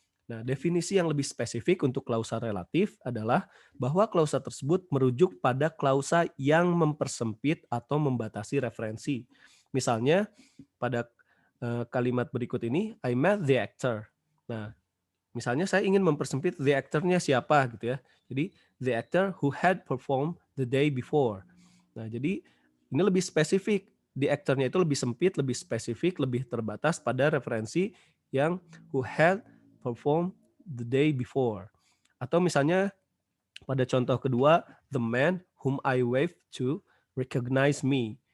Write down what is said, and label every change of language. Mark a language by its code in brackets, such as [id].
[id] Nah, definisi yang lebih spesifik untuk klausa relatif adalah bahwa klausa tersebut merujuk pada klausa yang mempersempit atau membatasi referensi. Misalnya, pada kalimat berikut ini, [en] I met the actor. [id] Nah, misalnya saya ingin mempersempit [en] the actor- [id] nya siapa gitu ya. Jadi, [en] the actor who had performed the day before. [id] Nah, jadi ini lebih spesifik. [en] The actor- [id] nya itu lebih sempit, lebih spesifik, lebih terbatas pada referensi yang [en] who had perform the day before. [id] Atau misalnya pada contoh kedua, [en] the man whom I waved to recognize me.